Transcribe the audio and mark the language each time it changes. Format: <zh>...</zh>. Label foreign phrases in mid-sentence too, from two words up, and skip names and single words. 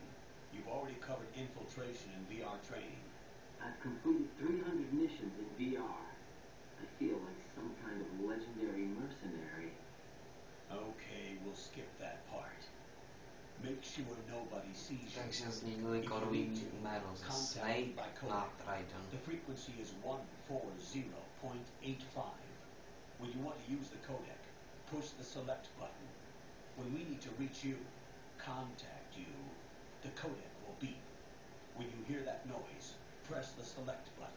<en>You've already covered infiltration and VR training. I've completed 300 missions in VR. I feel like some kind of legendary mercenary. Okay, we'll skip that part. Make sure nobody sees you.</en> <cs>Takže změnili korový jméno ze Snake na Raiden.</cs> <en>The frequency is 140.85. When you want to use the codec, push the select button. When we need to reach you, contact you, the codec will beep. When you hear that noise, press the select button.</en>